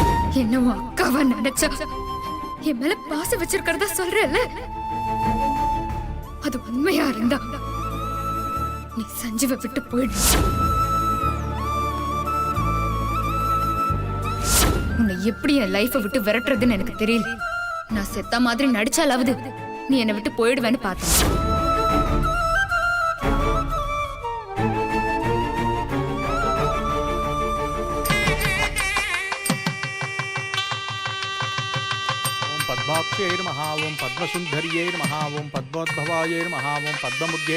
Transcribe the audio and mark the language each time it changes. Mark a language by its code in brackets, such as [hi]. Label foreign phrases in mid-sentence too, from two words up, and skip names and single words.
[ta] என்ன உன் அக்காவா நினைச்சா என் மேல பாசம் வச்சிருக்கிறதா சொல்றல, அது உண்மையா இருந்தா நீ சஞ்சீவை விட்டு போயிடு. உன்னை எப்படி என் லைஃபை விட்டு விரட்டுறதுன்னு எனக்கு தெரியல. நான் செத்த மாதிரி நடிச்சாலாவது நீ என்னை விட்டு போயிடுவேன்னு பார்த்தேன். [sa] पद्माक्षे नमः ओं पद्मसुंदर्ये नमः ओं पद्मोद्भवाय नमः ओं पद्ममुग्ये